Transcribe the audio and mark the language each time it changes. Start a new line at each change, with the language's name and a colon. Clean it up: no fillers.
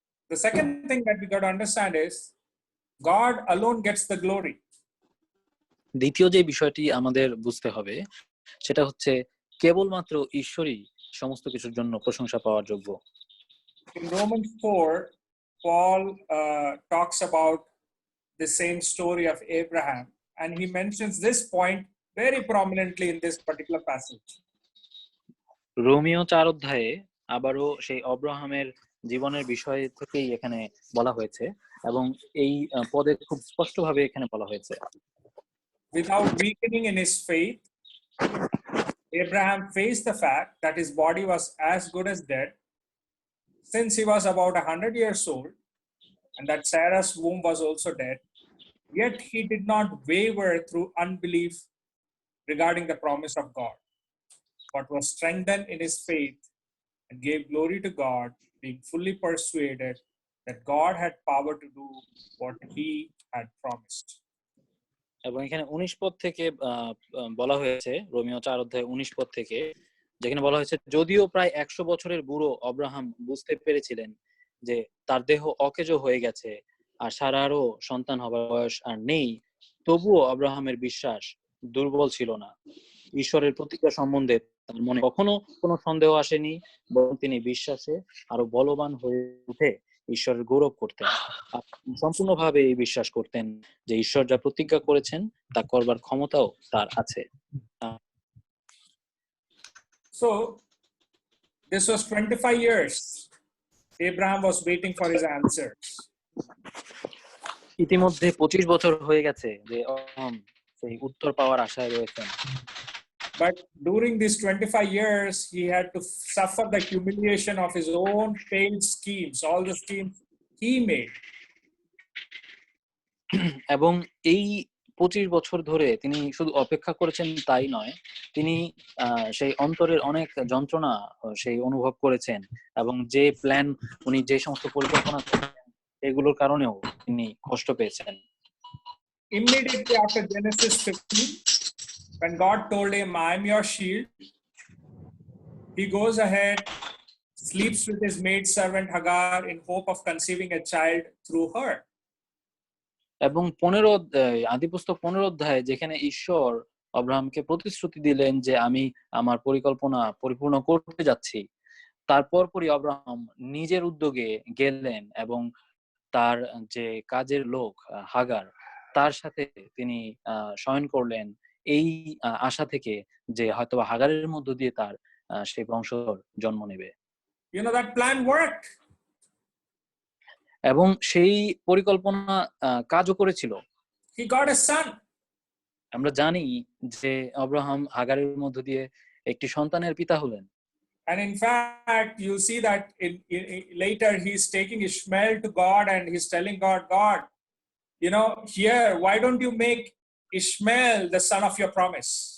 English: The second thing that we got to understand is God alone gets the glory.
Bangla: দ্বিতীয় যে বিষয়টি আমাদের বুঝতে হবে সেটা হচ্ছে কেবলমাত্র ঈশ্বরই সমস্ত কিছুর জন্য প্রশংসা পাওয়ার যোগ্য।
English: In Romans 4, Paul talks about the same story of Abraham, and he mentions this point very prominently in this particular passage.
Bangla: রোমীয় 4 অধ্যায়ে আবারও সেই আব্রাহামের জীবনের বিষয় থেকেই এখানে বলা হয়েছে এবং এই পদে খুব স্পষ্টভাবে এখানে বলা হয়েছে,
English: Without weakening in his faith, Abraham faced the fact that his body was as good as dead, since he was about 100 years old, and that Sarah's womb was also dead. Yet he did not waver through unbelief regarding the promise of God, but was strengthened in his faith and gave glory to God, being fully persuaded that God had power to do what he had promised.
Bangla: এবং এখানে 19 পদ থেকে বলা হয়েছে, রোমীয় 4 অধ্যায় 19 পদ থেকে, যেখানে বলা হয়েছে, যদিও প্রায় 100 বছরের বুড়ো আব্রাহাম বুঝতে পেরেছিলেন যে তার দেহ অকেজো হয়ে গেছে আর সারারও সন্তান হবার বয়স আর নেই, তবুও আব্রাহামের বিশ্বাস দুর্বল ছিল না। ঈশ্বরের প্রতিজ্ঞা সম্বন্ধে তার মনে কখনো কোনো সন্দেহ আসেনি, বরং তিনি বিশ্বাসে আরো বলবান হয়ে উঠে ঈশ্বরের গৌরব করতেন, সম্পূর্ণভাবে এই বিশ্বাস করতেন যে ঈশ্বর যা প্রতিজ্ঞা করেছেন তা করবার ক্ষমতাও তার আছে।
English: So this was 25 years Abraham was waiting for his answers.
Bangla: ইতিমধ্যে 25 বছর হয়ে গেছে যে সেই উত্তর পাওয়ার আশায় রয়েছেন।
English: But during these 25 years, he had to suffer the humiliation of his own failed schemes, all the schemes he made.
Bangla: এবং এই 25 বছর ধরে তিনি শুধু অপেক্ষা করেছেন তাই নয়, তিনি সেই অন্তরের অনেক যন্ত্রণা সেই অনুভব করেছেন, এবং যে প্ল্যান উনি যে সমস্ত পরিকল্পনা করেছেন এগুলোর কারণেও তিনি কষ্ট পেয়েছেন।
English: Immediately after Genesis 15, when God told him, I am your shield, he goes ahead, sleeps with his maid servant Hagar in hope of conceiving a child through her.
Bangla: এবং আদিপুস্তক 15 অধ্যায়ে যেখানে ঈশ্বর আব্রাহামকে প্রতিশ্রুতি দিলেন যে আমি আমার পরিকল্পনা পরিপূর্ণ করতে যাচ্ছি, তারপর পরই আব্রাহাম নিজের উদ্যোগে গেলেন এবং তার যে কাজের লোক হাগার, তার সাথে তিনি শয়ন করলেন এই আশা থেকে যে হয়তো হাগারের মধ্য দিয়ে তার সেই বংশধর জন্ম নেবে।
English: You know, that plan worked.
Bangla: এবং সেই পরিকল্পনা কাজও করেছিল।
English: He got a son.
Bangla: আমরা জানি যে আব্রাহাম হাগারের মধ্য দিয়ে একটি সন্তানের পিতা হলেন।
English: And in fact, you see that later he's taking Ishmael to God and he's telling God, God, you know, here, why don't you make Ishmael the son of your promise?